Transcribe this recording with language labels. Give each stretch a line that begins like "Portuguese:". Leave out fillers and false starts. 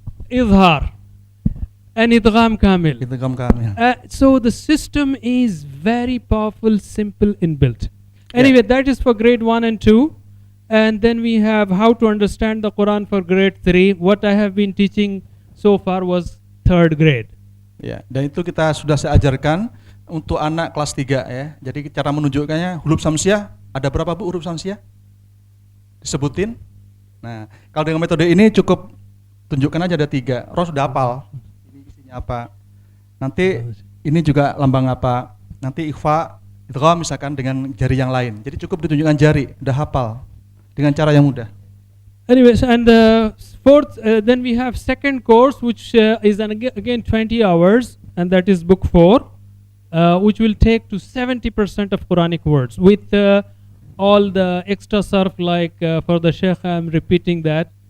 English: Izhar and idgham kamil. Idgham kamil. So the system is very powerful, simple, inbuilt. Anyway, that is for grade 1 and 2. And then we have how to understand the Quran for grade 3. What I have been teaching so far was 3rd grade.
Indonesian: Ya, dan itu kita sudah saya ajarkan untuk anak kelas 3 ya. Jadi cara menunjukkannya huruf samsiah ada berapa Bu huruf samsiah? Disebutin. Nah, kalau dengan metode ini cukup tunjukkan aja ada 3. Roh sudah hafal. Ini isinya apa? Nanti ini juga lambang apa? Nanti ikhfa, idgham misalkan dengan jari yang lain. Jadi cukup ditunjukkan jari, udah hafal dengan cara yang mudah.
English: Anyways, and fourth, then we have second course, which is again 20 hours, and that is book 4, which will take to 70% of Quranic words with all the extra surf, like for the Sheikh, I'm repeating that